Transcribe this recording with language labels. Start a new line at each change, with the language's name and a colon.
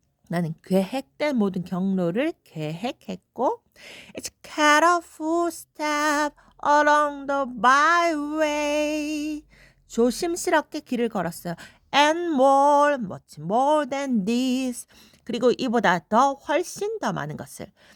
Korean: 나는 계획된 모든 경로를 계획했고
English: It's careful step along the byway.
Korean: 조심스럽게 길을 걸었어요.
English: And more, much more than this.
Korean: 그리고 이보다 더 훨씬 더 많은 것을.